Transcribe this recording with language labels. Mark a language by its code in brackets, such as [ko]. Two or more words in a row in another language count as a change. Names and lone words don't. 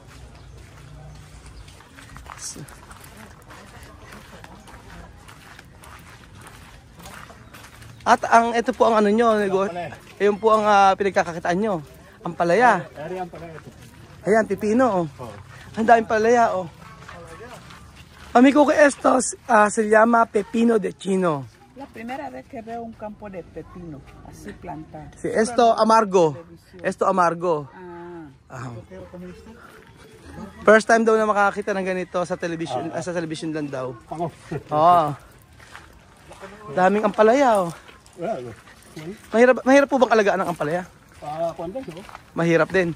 [tl] At ito po ang ano nyo, ayun po ang pinagkakakitaan nyo. Ang palaya. Ayan, pipino. Ang daming palaya. [es] Amigo ko estos se llama pepino de chino. La primera vez que veo un campo de pepino así plantado. Sí, esto amargo. Esto amargo. [en] First time [tl] daw na makakita ng ganito sa television, sa television lang daw. Daming ampalaya. Mahirap po bang alagaan ng ampalaya? Mahirap din.